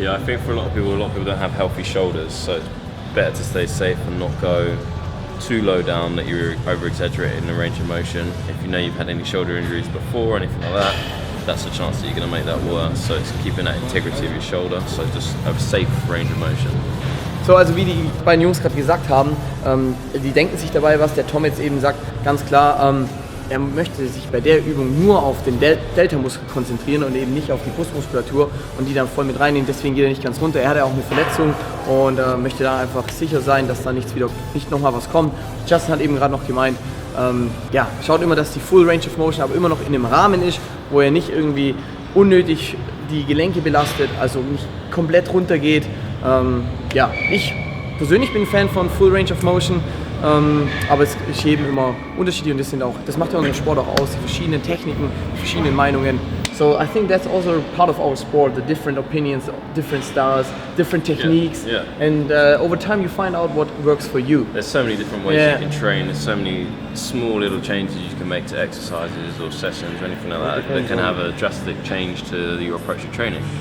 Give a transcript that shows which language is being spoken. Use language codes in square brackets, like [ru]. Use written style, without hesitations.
[en] Yeah, I think for a lot of people don't have healthy shoulders, so it's better to stay safe and not go too low down that you're over-exaggerating the range of motion. If you know you've had any shoulder injuries before or anything like that, that's a chance that you're going to make that worse. So it's keeping that integrity of your shoulder, so just a safe range of motion. [de] So, also wie die beiden Jungs gerade gesagt haben, die denken sich dabei, was der Tom jetzt eben sagt, ganz klar, er möchte sich bei der Übung nur auf den Delta-Muskel konzentrieren und eben nicht auf die Brustmuskulatur und die dann voll mit reinnehmen, deswegen geht er nicht ganz runter. Er hat ja auch eine Verletzung und möchte da einfach sicher sein, dass da nicht nochmal was kommt. Justin hat eben gerade noch gemeint, ja, schaut immer, dass die Full Range of Motion aber immer noch in einem Rahmen ist, wo er nicht irgendwie unnötig die Gelenke belastet, also nicht komplett runter geht. Ja, ich persönlich bin ein Fan von Full Range of Motion, aber es ist jedem immer unterschiedlich und das macht ja unseren Sport auch aus, die verschiedenen Techniken, die verschiedenen Meinungen. [en] So I think that's also part of our sport, the different opinions, different styles, different techniques, and over time you find out what works for you. There's so many different ways you can train, there's so many small little changes you can make to exercises or sessions or anything like that can have a drastic change to your approach to training.